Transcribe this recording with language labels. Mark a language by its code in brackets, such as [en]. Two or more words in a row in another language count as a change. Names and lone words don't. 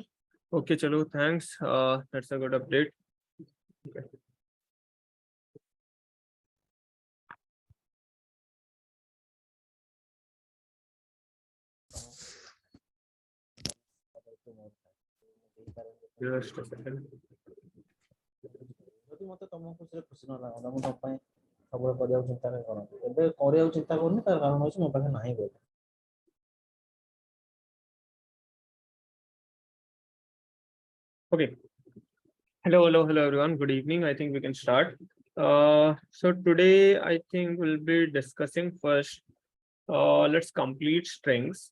[en] Okay, chalo, thanks. That's a good update. Okay. Just a second. [or] ଯଦି ମତେ ତମ ଖୁସିରେ ଖୁସି ନ ଲାଗନ୍ତା ମୁଁ ତମ ପାଇଁ ସବୁବେଳେ କରିବାକୁ ଚିନ୍ତା କରନ୍ତି ଏବେ କରିବାକୁ ଚିନ୍ତା କରୁନି ତାର କାରଣ ହେଉଛି ମୋ ପାଖରେ ନାହିଁ ବୋଲି [en] Okay. Hello, everyone. Good evening. I think we can start. So today I think we'll be discussing first. Let's complete strings.